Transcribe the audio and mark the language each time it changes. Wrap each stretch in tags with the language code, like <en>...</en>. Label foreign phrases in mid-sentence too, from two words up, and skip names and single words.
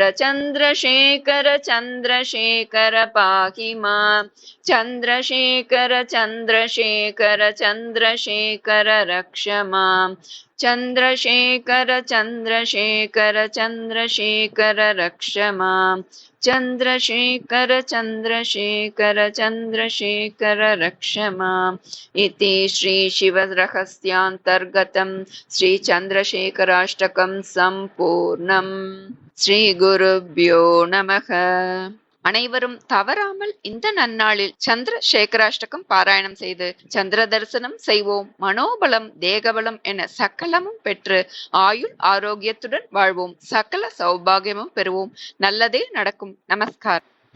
<sa>चन्द्रशेखर चन्द्रशेखर पाहि मां चन्द्रशेखर चन्द्रशेखर चन्द्रशेखर रक्ष मां चन्द्रशेखर चन्द्रशेखर चन्द्रशेखर रक्ष मां चन्द्रशेखर चन्द्रशेखर चन्द्रशेखर रक्ष माम् इति श्रीशिवरहस्यान्तर्गतं श्रीचन्द्रशेखराष्टकं सम्पूर्णम्। श्रीगुरुभ्यो नमः।</sa> <ta>அனைவரும் தவறாமல் இந்த நன்னாளில் சந்திர சேகராஷ்டகம் பாராயணம் செய்து சந்திர தரிசனம் செய்வோம். மனோபலம் தேகபலம் என சகலமும் பெற்று ஆயுள் ஆரோக்கியத்துடன் வாழ்வோம். சகல சௌபாகியமும் பெறுவோம். நல்லதே நடக்கும். நமஸ்காரம்.</ta>